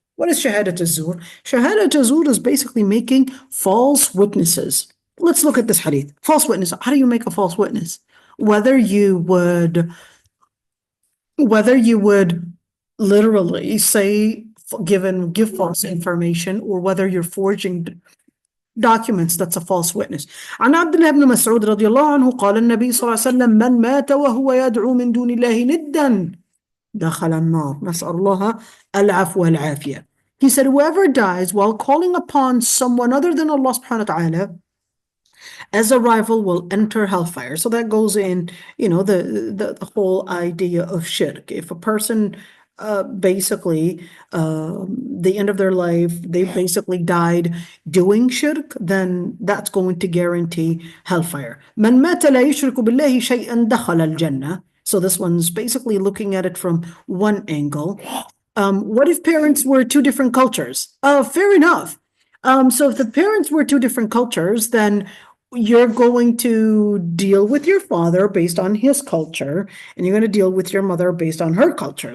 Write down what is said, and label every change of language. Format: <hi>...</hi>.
<en>What is</en> <ar>شهادة الزور?</ar> <en>شهادة الزور is basically making false witnesses. Let's look at this hadith. False witness. How do you make a false witness? Whether you would literally say, give false information, or whether you're forging documents, that's a false witness.</en> <ar>عن عبد الله بن مسعود رضي الله عنه قال النبي صلى الله عليه وسلم من مات وهو يدعو من دون الله ندا دخل النار نسأل الله العفو والعافية.</ar> <en>He said, whoever dies while calling upon someone other than Allah subhanahu wa ta'ala as a rival will enter hellfire. So that goes in, the whole idea of shirk. If a person basically, the end of their life, they basically died doing shirk, then that's going to guarantee hellfire.</en> <ar>من مات لا يشرك بالله شيئا دخل الجنة.</ar> <en>So this one's basically looking at it from one angle. What if parents were two different cultures? Fair enough. So if the parents were two different cultures, then you're going to deal with your father based on his culture, and you're going to deal with your mother based on her culture.</en>